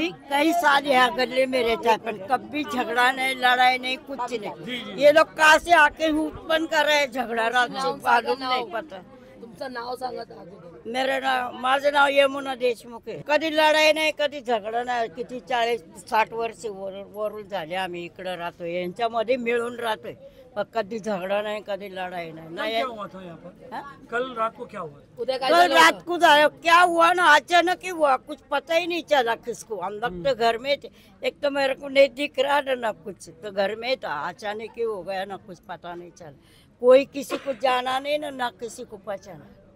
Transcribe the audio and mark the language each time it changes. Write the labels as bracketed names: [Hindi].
[Hindi] कई साल यहाँ गले में रहता है, पर कभी झगड़ा नहीं, लड़ाई नहीं, कुछ नहीं. ये लोग कहाँ से आके उत्पन्न कर रहे हैं झगड़ा, मालूम नहीं पता. [Marathi] तुमचं नाव सांगा तर. माझं नाव यमुना देशमुख आहे. कधी लढाई नाही, कधी झगडा नाही. किती 40-60 वर्ष वरून झाले आम्ही इकडे राहतोय, यांच्यामध्ये मिळून राहतोय. [Hindi] पर कभी झगड़ा नहीं, कभी लड़ाई नहीं. क्या हुआ था यहाँ पर? कल रात को क्या हुआ? कल रात को क्या हुआ ना, अचानक ही हुआ, कुछ पता ही नहीं चला किसको. हम लोग तो घर में थे, एक तो मेरे को नहीं दिख रहा ना कुछ, तो घर में था. अचानक ही हो गया ना, कुछ पता नहीं चला. कोई किसी को जाना नहीं ना किसी को पहचाना.